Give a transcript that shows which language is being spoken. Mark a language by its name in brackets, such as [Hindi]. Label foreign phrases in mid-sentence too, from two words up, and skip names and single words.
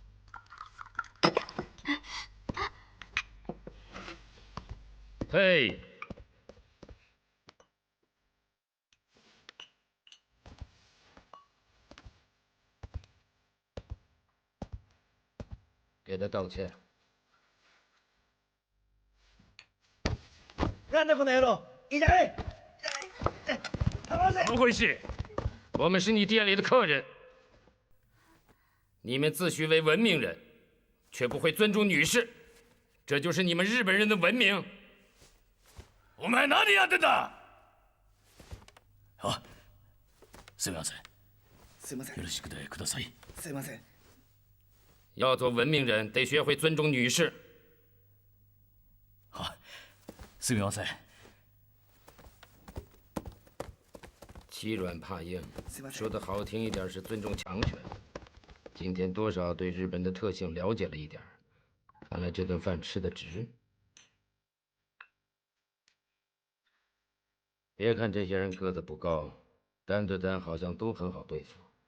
[Chinese] 嘿，给他道歉。 [Japanese] なんだこの野郎！痛い！ [Chinese] 怎么回事？我们是你店里的客人，你们自诩为文明人，却不会尊重女士，这就是你们日本人的文明。 [Japanese] お前何やってんだ！あ、すみません。すいません。よろしくください。すいません。 [Chinese] 要做文明人，得学会尊重女士。好， [Japanese] すみません。 [Chinese] 欺软怕硬，说的好听一点是尊重强权。今天多少对日本的特性了解了一点，看来这顿饭吃得值。别看这些人个子不高，单对单好像都很好对付。